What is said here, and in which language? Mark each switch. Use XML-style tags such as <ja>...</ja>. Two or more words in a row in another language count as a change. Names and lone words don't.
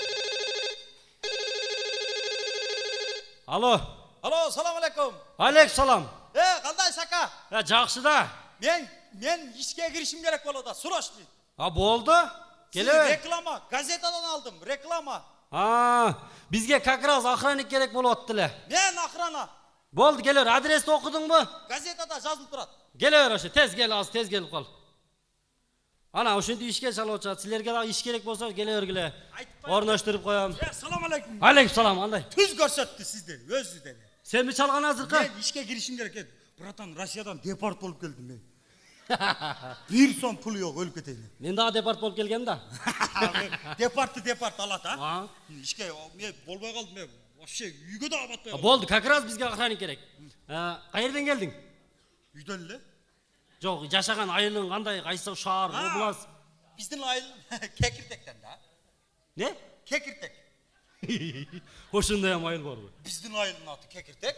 <ky>Алло, салам алейкум. Алейкум салам. Кандай сака? Жакшы да. Мен ишке киришим керек болот да, срочный. Болду. Келе. Реклама, газетадан алдым, реклама. Бизге</ky> <ru>как раз охранник</ru> <ky>керек болуп атты эле. Мен охрана. Болду, келе бер. Адрести окудуңбу? Газетада жазылып турат. Келе бер ошо, тез кел, аз тез келип кал. Ана ошентип ишке чалып атышат. Силерге дагы иш керек болсо келе бергиле. Орноштуруп коем. Салам алейкум. Алейкум салам, андай. Түз көрсөттү сизди, өзү деле. Сенби чалган азыркы? Мен ишке киришим керек экен. Братан, Россиядан депорт болуп келдим мен. Бир сом пул жок, өлүп кетейин. Мен дагы депорт болуп келгем да. Депорт алат, Ишке мен болбой калдым, мен вообще үйгө да батпай калдым. Болду,</ky> <ru>как раз</ru> <ky>бизге охранник керек. Кайерден келдиң? Үйдөн эле? Жок, жашаган айылың кандай, кайсы шаар, область? Биздин айыл Кекиртектен да. Не? Кекиртек. Ошондой айыл барбы? Биздин айылдын аты Кекиртек.</ky>